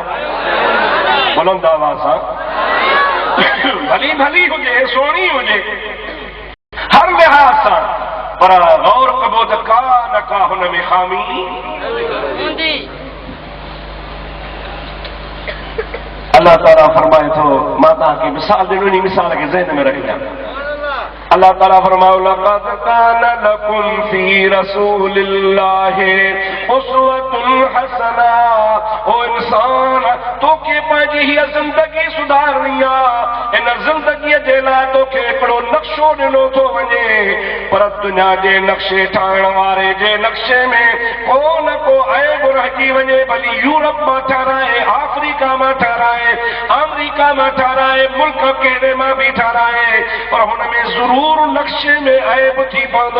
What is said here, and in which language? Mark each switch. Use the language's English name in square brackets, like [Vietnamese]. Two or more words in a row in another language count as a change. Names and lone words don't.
[Sindhi] बुलंद आवाज़ सां भली भली हुजे, सोणी हुजे, हर लिहाज़ सां, पर गौर कबो त का न का हुन में खामी। अल्लाह ताला फरमाए थो, मां तव्हांखे मिसाल ॾिनो, इन मिसाल खे ज़हन में रखिया। अल्लाह ताला फरमायो, [Arabic] لقد كان لكم في رسول الله أسوة حسنة. [Sindhi] ओ इंसान, तोखे पंहिंजी हीअ ज़िंदगी सुधारणी आहे, इन ज़िंदगीअ जे लाइ तोखे हिकिड़ो नक्शो ॾिनो थो वञे, पर दुनिया जे नक्शे ठाहिण वारे जे नक्शे में को न को ऐब रहिजी वञे, भली यूरोप मां ठाराए, अफ्रीका मां ठाराए, अमेरिका मां ठाराए, मुल्क कहिड़े मां बि ठाराए, पर हुन में ज़रूर नक्शे में ऐब थी पवंदो।